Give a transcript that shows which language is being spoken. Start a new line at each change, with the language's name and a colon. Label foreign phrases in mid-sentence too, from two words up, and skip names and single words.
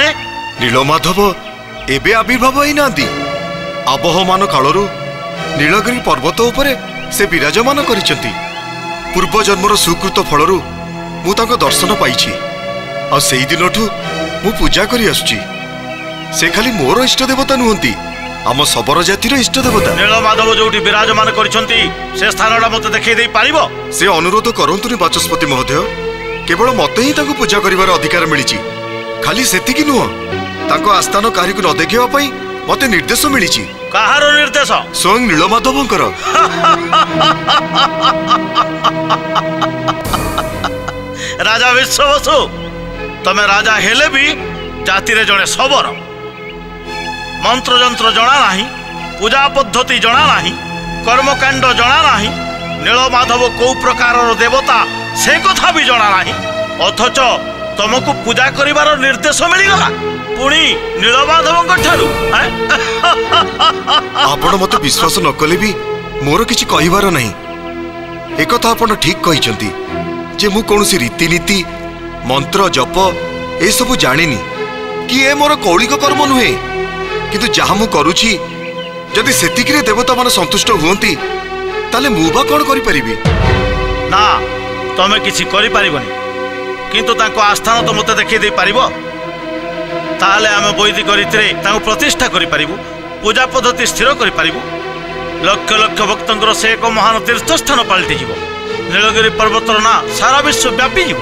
Odia: ନୀଳମାଧବ ଏବେ ଆବିର୍ଭାବ ହୋଇ ନାହାନ୍ତି ଆବହମାନ କାଳରୁ ନୀଳଗିରି ପର୍ବତ ଉପରେ ସେ ବିରାଜମାନ କରିଛନ୍ତି ପୂର୍ବ ଜନ୍ମର ସୁକୃତ ଫଳରୁ ମୁଁ ତାଙ୍କ ଦର୍ଶନ ପାଇଛି ଆ ସେହି ଦିନଠୁ ମୁଁ ପୂଜା କରି ଆସୁଛି ସେ ଖାଲି ମୋର ଇଷ୍ଟ ଦେବତା ନୁହନ୍ତି ଆମ ଶବର ଜାତିର ଇଷ୍ଟ ଦେବତା ନୀଳମାଧବ ଯୋଉଠି ବିରାଜମାନ କରିଛନ୍ତି ସେ ସ୍ଥାନଟା ମତେ ଦେଖାଇ ଦେଇ ପାରିବ ସେ ଅନୁରୋଧ କରନ୍ତୁନି ବାଚସ୍ପତି ମହୋଦୟ କେବଳ ମତେ ହିଁ ତାଙ୍କ ପୂଜା କରିବାର ଅଧିକାର ମିଳିଛି ଖାଲି ସେତିକି ନୁହେଁ ତାଙ୍କ ଆସ୍ଥାନ କାହାକୁ ନ ଦେଖାଇବା ପାଇଁ ମତେ ନିର୍ଦ୍ଦେଶ ମିଳିଛି କାହାର ନିର୍ଦ୍ଦେଶ ସ୍ୱୟଂ ନୀଳମାଧବଙ୍କର ରାଜା ବିଶ୍ୱାବସୁ ତମେ ରାଜା ହେଲେ ବି ଜାତିରେ ଜଣେ ଶବର ମନ୍ତ୍ର ଯନ୍ତ୍ର ଜଣା ନାହିଁ ପୂଜା ପଦ୍ଧତି ଜଣା ନାହିଁ କର୍ମକାଣ୍ଡ ଜଣା ନାହିଁ ନୀଳମାଧବ କି ପ୍ରକାର ଦେବତା ସେ କଥା ବି ଜଣା ନାହିଁ ଅଥଚ ତୁମକୁ ପୂଜା କରିବାର ନିର୍ଦ୍ଦେଶ ମିଳିଗଲା ପୁଣି ନୀଳମାଧବଙ୍କ ଠାରୁ ଆପଣ ମତେ ବିଶ୍ୱାସ ନ କଲେ ବି ମୋର କିଛି କହିବାର ନାହିଁ ଏକ କଥା ଆପଣ ଠିକ କହିଛନ୍ତି ଯେ ମୁଁ କୌଣସି ରୀତିନୀତି ମନ୍ତ୍ର ଜପ ଏ ସବୁ ଜାଣିନି କି ଏ ମୋର କୌଳିକ କର୍ମ ନୁହେଁ କିନ୍ତୁ ଯାହା ମୁଁ କରୁଛି ଯଦି ସେତିକିରେ ଦେବତା ମାନେ ସନ୍ତୁଷ୍ଟ ହୁଅନ୍ତି ତାହେଲେ ମୁଁ ବା କଣ କରି ପାରିବି ନା ତମେ କିଛି କରି ପାରିବନି କିନ୍ତୁ ତାଙ୍କ ଆସ୍ଥାନ ତ ମତେ ଦେଖାଇ ଦେଇ ପାରିବ ତାହେଲେ ଆମେ ବୈଦିକ ରୀତିରେ ତାଙ୍କ ପ୍ରତିଷ୍ଠା କରି ପାରିବୁ ପୂଜା ପଦ୍ଧତି ସ୍ଥିର କରି ପାରିବୁ ଲକ୍ଷ ଲକ୍ଷ ଭକ୍ତଙ୍କର ସେ ଏକ ମହାନ ତୀର୍ଥ ସ୍ଥାନ ପାଲଟି ଯିବ ନୀଳଗିରି ପର୍ବତର ନା ସାରା ବିଶ୍ୱ ବ୍ୟାପୀ ଯିବ